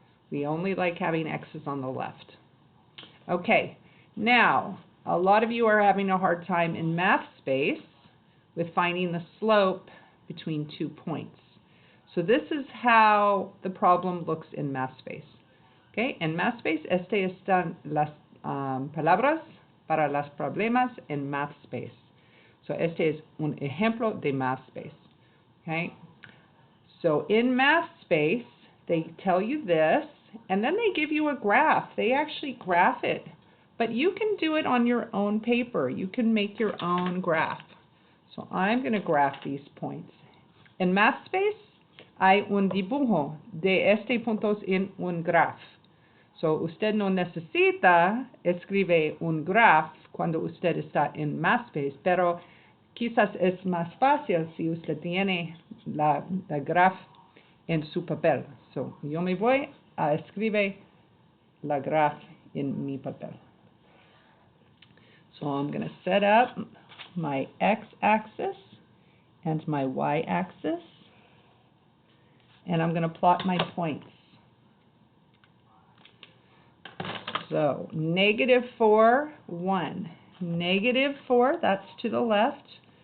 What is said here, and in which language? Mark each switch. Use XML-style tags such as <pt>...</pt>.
<en>We only like having x's on the left. Okay, now, a lot of you are having a hard time in math space with finding the slope between 2 points. So this is how the problem looks in math space.</en> <es>Okay, en math space, están las palabras para los problemas en math space. So este es un ejemplo de math space.</es> <en>Okay, so in math space, they tell you this, and then they give you a graph. They actually graph it. But you can do it on your own paper. You can make your own graph. So I'm going to graph these points.</en> <es>En math space, hay un dibujo de este puntos en un graph. So usted no necesita escribir un graph cuando usted está en math space, pero quizás es más fácil si usted tiene la graph en su papel. So yo me voy a escribir la graph en mi papel.</es> <en>So I'm going to set up my x-axis and my y-axis. and I'm going to plot my points. So -4, 1. -4, that's to the left.</en>